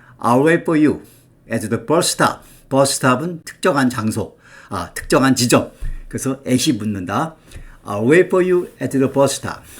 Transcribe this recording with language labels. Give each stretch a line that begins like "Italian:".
English: I'll wait for you at the bus stop.
Korean: 버스 스탑은 특정한 장소, 특정한 지점. 그래서 at이 붙는다.
English: I'll wait for you at the bus stop.